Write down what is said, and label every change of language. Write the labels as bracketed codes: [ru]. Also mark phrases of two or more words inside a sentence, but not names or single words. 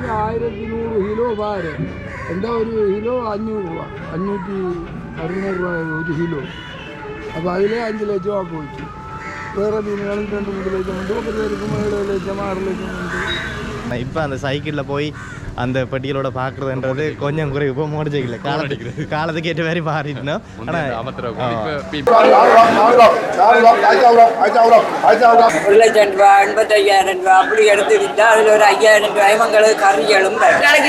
[ml] 1100 കിലോ പാര്. എന്താ ഒരു കിലോ 500 രൂപ, 500-600 രൂപ ഒരു കിലോ. അപ്പോൾ അതിലെ 5 ലക്ഷം ആ പോയിട്ട്. വേറെ മീനുകളിൽ 2-3 ലക്ഷം ഉണ്ട്, 1 പേർക്ക് 7 ലക്ഷം 6 ലക്ഷം ഉണ്ട്. [ta] இப்போ அந்த சைக்கிளில் போய் அந்த பெட்டிகளோட பார்க்குறதுன்றது கொஞ்சம் குறைவு. இப்போ மோடிச்சைக்கில் காலத்துக்கு ஏற்ற மாதிரி மாறிட்டோம். ஆனால் 1 லட்சம் ரூபா 85,000 ரூபா அப்படி எடுத்துக்கிட்டா அதில் ஒரு 5,000 ரூபாய் உங்களுக்கு கறிகளும் கணக்கு.